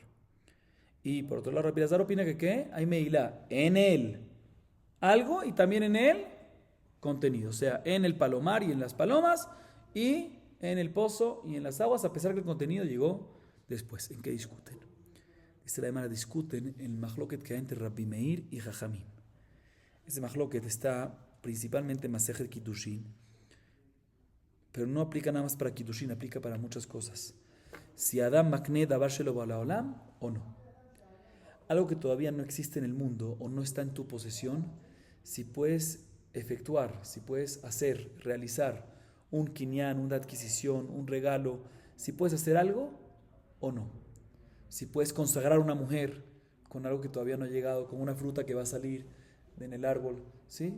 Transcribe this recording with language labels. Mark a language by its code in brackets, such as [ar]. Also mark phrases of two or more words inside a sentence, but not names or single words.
[es] Y por otro lado, Rabbi Elazar opina que hay meilá en el algo y también en el contenido, o sea, en el palomar y en las palomas y en el pozo y en las aguas, a pesar que el contenido llegó después. ¿En qué discuten? Dice la Gemara, discuten el mahloket que hay entre Rabbi Meir y Jajamim. Ese mahloket está principalmente Masejet Kiddushin, pero no aplica nada más para Kiddushin, aplica para muchas cosas. [he] Si אדם מקנה דבר שלא בעולם [es] o no. Algo que todavía no existe en el mundo o no está en tu posesión, si puedes efectuar, si puedes hacer, realizar un kinyan, una adquisición, un regalo, si puedes hacer algo o no. Si puedes consagrar a una mujer con algo que todavía no ha llegado, con una fruta que va a salir en el árbol, ¿sí?